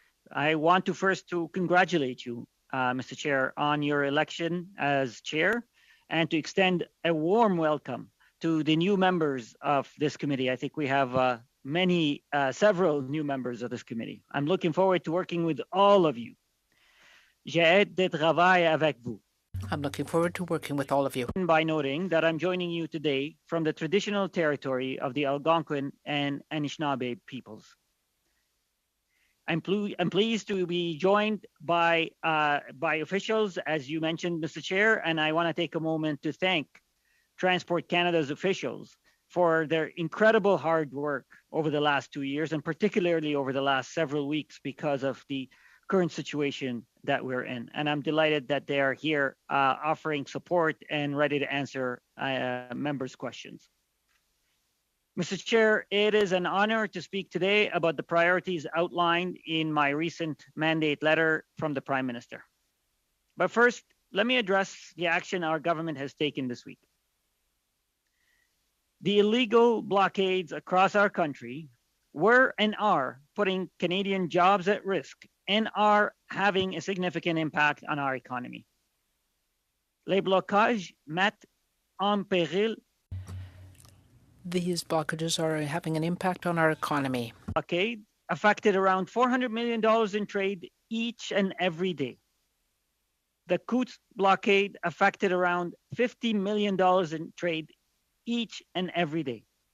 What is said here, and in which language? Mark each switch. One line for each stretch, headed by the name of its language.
English: I want to first congratulate you, Mr. Chair, on your election as chair, and to extend a warm welcome to the new members of this committee. I think we have several new members of this committee. I'm looking forward to working with all of you.
French: J'ai hâte de travailler avec vous.
English: I'm looking forward to working with all of you. By noting that I'm joining you today from the traditional territory of the Algonquin and Anishinaabe peoples. I'm pleased to be joined by officials, as you mentioned, Mr. Chair, and I want to take a moment to thank Transport Canada's officials for their incredible hard work over the last 2 years, and particularly over the last several weeks because of the current situation that we're in. And I'm delighted that they are here offering support and ready to answer members' questions. Mr. Chair, it is an honor to speak today about the priorities outlined in my recent mandate letter from the Prime Minister. But first, let me address the action our government has taken this week. The illegal blockades across our country were and are putting Canadian jobs at risk and are having a significant impact on our economy.
French: Les blocages mettent en péril.
English: These blockages are having an impact on our economy. Blockade affected around $400 million in trade each and every day. The Coutts blockade affected around $50 million in trade each and every day.